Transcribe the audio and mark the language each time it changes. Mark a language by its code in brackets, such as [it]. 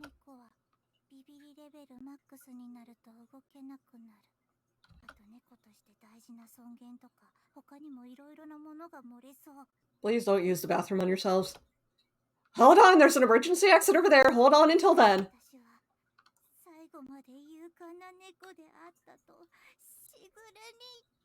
[ja] 猫はビビリレベルマックスになると動けなくなる。あと猫として大事な尊厳とか他にもいろいろなものが漏れそう。 [en] Please don't use the bathroom on yourselves. Hold on, there's an emergency exit over there. Hold on until then. [ja] 私は最後まで勇敢な猫であったとしぐれに。